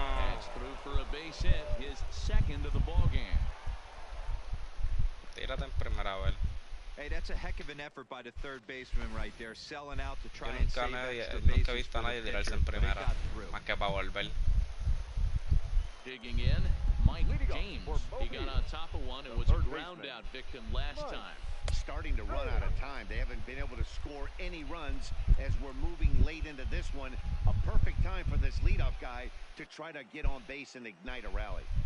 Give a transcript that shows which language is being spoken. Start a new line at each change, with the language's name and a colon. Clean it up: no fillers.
English: That's through for a base hit, his 2nd of the ball game.
Spanish: Tírate en primera, a ver.
English: Hey, that's a heck of an effort by the 3rd baseman right there, selling out to try and save extra bases.
Spanish: Nunca he visto a nadie tirarse en primera, más que para volver.
English: Digging in, Mike James. Jones. He got on top of one and was a ground out victim last time. Starting to run out of time. They haven't been able to score any runs as we're moving late into this one. A perfect time for this leadoff guy to try to get on base and ignite a rally.